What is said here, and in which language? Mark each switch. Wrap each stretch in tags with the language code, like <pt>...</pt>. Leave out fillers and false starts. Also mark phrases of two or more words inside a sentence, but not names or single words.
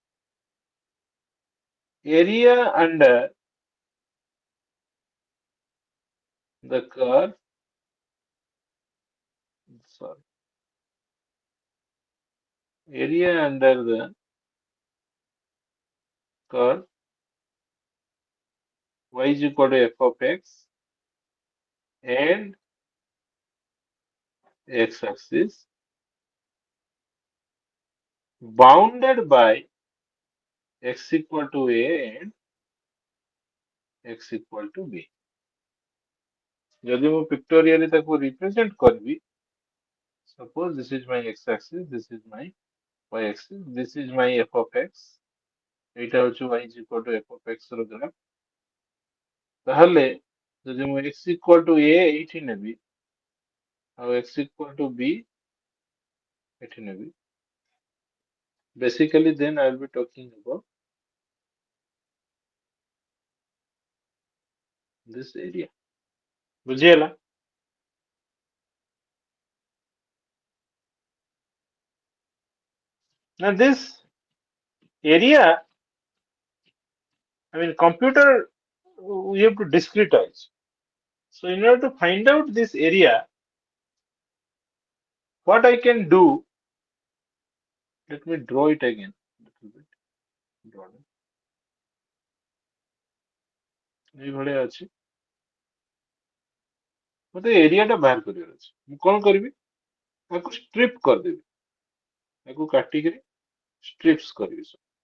<en>area under the curve, sorry, area under the curve y is equal to f of x and x axis bounded by x equal to a and x equal to b.</en> <or>ଯଦି ମୁଁ pictorially ତାକୁ represent କରିବି,</or> <en>suppose this is my x axis, this is my y axis, this is my f of x,</en> <or>ଏଇଟା ହଉଛି</or> <en>y is equal to f of x ର graph,</en> <or>ତାହେଲେ ଯଦି ମୁଁ</or> <en>x equal to a</en> <or>ଏଇଠି ନେବି ଆଉ</or> <en>x equal to b</en> <or>ଏଠି ନେବି,</or> <en>basically then I will be talking about this area.</en> <or>ବୁଝିହେଲା?</or> <en>Now this area, I mean computer, we have to discretize. So in order to find out this area, what I can do, let me draw it again. Little bit. Draw it.</en> <or>ଏଇଭଳିଆ ଅଛି ମତେ ଏରିଆଟା ବାହାର କରିବାର ଅଛି ମୁଁ କଣ କରିବି ତାକୁ ଷ୍ଟ୍ରିପ୍ କରିଦେବି ତାକୁ କାଟିକିରି ଷ୍ଟ୍ରିପ୍ସ କରିବି ସବୁ</or>